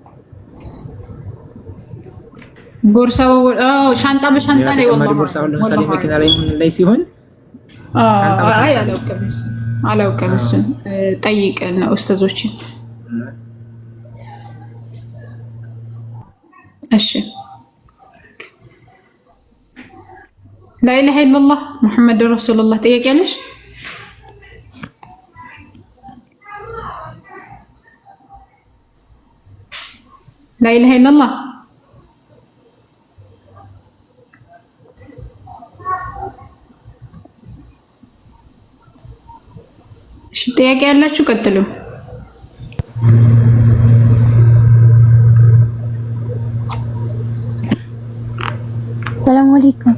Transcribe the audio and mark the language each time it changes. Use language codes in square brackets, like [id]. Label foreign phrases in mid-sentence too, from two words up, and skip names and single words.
[am] ሻንጣ በሻንጣ ላይ ወላሂ ቦርሳ ለምሳሌ መኪና ላይ ሲሆን አይ አላውቅም እሱን ጠይቀን ነው ኡስታዞችን። እሺ [ar] لا إله إلا الله محمد رسول الله [am] ጥያቄ አለሽ? [ar] لا إله إلا الله [am] እሺ ጥያቄ ያላችሁ ቀጥሉ። [ar] سلام عليكم።